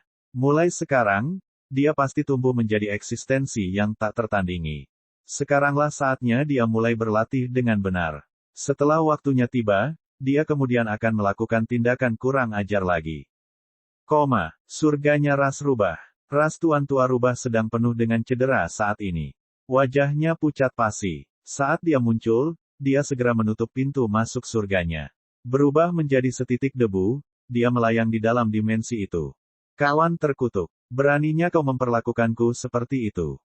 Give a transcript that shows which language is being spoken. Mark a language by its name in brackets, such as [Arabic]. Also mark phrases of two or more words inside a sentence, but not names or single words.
[Indonesian] Mulai sekarang, dia pasti tumbuh menjadi eksistensi yang tak tertandingi. Sekaranglah saatnya dia mulai berlatih dengan benar. Setelah waktunya tiba, dia kemudian akan melakukan tindakan kurang ajar lagi. Surganya ras rubah. Ras Tuan Tua Rubah sedang penuh dengan cedera saat ini. Wajahnya pucat pasi. Saat dia muncul, dia segera menutup pintu masuk surganya. Berubah menjadi setitik debu, dia melayang di dalam dimensi itu. Kawan terkutuk, beraninya kau memperlakukanku seperti itu.